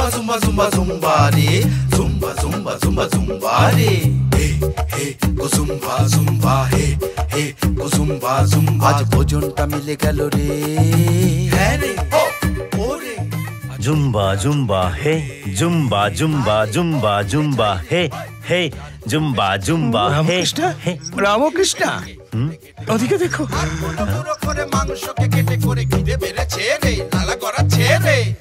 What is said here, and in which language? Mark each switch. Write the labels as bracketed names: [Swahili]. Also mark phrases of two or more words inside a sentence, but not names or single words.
[Bangla] zumba zumba zumba re zumba zumba zumba zumba re hey hey go zumba zumba hey hey go zumba zumba আজ ভোজনটা মিলে গেল রে হ্যাঁ রে ও রে জুম্বা জুম্বা হে জুম্বা জুম্বা জুম্বা জুম্বা হে হে জুম্বা জুম্বা হে রামকৃষ্ণ, ওদিকে দেখো। করে মাংসকে কেটে করে খিদে বেড়েছে রে, লালা করাচ্ছে রে।